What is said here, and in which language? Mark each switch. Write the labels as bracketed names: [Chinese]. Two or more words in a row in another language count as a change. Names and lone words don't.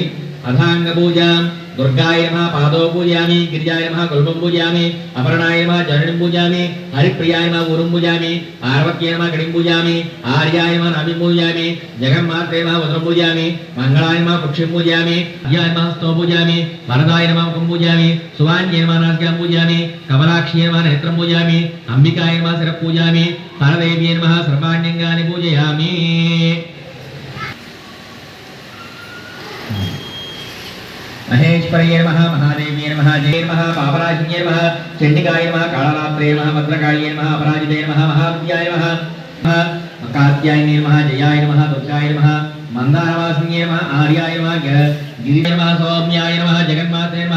[Sanskrit] అథాంగ పూజ దుర్గాయ నమః పాదో పూజయామి, గిరిజాయ నమః కుల్పం పూజయామి, అపర్ణాయ నమః జననిం పూజయామి, హరిప్రియాయ నమః ఊరుం పూజయామి, పార్వత్యై నమః గణిం పూజయామి, ఆర్యాయ నమః నాభిం పూజయామి, జగన్మాత్రే నమః వజ్రం పూజయామి, మంగళాయ నమః పుక్షిం పూజయామి, అయ్యాయ నమః స్తవం పూజయామి, వరదాయ నమః ముఖం పూజయామి, సువాన్యై నమః నాసికాం పూజయామి, కమలాక్షి నమః నేత్రం పూజయామి, అంబికాయ నమః శిర పూజయామి, పరదేవ్యై నమః సర్వాణ్యంగాని పూజయామి. महेश्वरये नमः महादेव्ये नमः जये नमः पापराजिन्ये नमः चण्डिकाय नमः कालरात्रे नमः भद्रकाळ्ये नमः अपराजिते नमः महाविद्याय नमः कात्यायने नमः जयाय नमः दुर्गाय नमः मन्दारवासिन्ये नमः आर्याय नमः गिरिये नमः सौम्याय नमः जगन्मात्रे नमः